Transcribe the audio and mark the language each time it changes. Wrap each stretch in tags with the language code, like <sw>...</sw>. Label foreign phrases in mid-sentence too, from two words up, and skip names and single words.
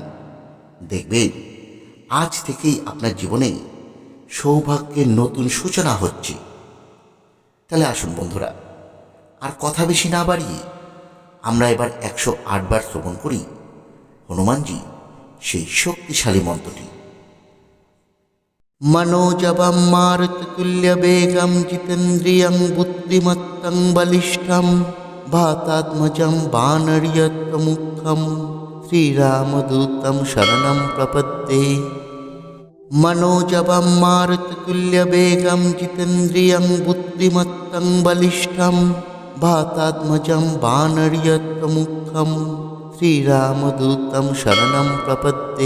<bn>দেখবেন আজ থেকেই আপনার জীবনে সৌভাগ্যের নতুন সূচনা হচ্ছে। তাহলে আসুন বন্ধুরা, আর কথা বেশি না বাড়িয়ে আমরা এবার 108 বার শ্রবণ করি হনুমানজি সেই শক্তিশালী মন্ত্রটি।</bn> <sa>मनोजवं मारुततुल्यवेगं जितेन्द्रियं बुद्धिमत्तं बलिष्ठं वातात्मजं वानर्यत्वमुख्यं श्रीरामदूतं शरणं प्रपद्ये। मनोजवं मारुततुल्यवेगं जितेन्द्रियं बुद्धिमत्तं बलिष्ठं वातात्मजं वानर्यत्वमुख्यं श्रीरामदूतं शरणं प्रपद्ये।</sa>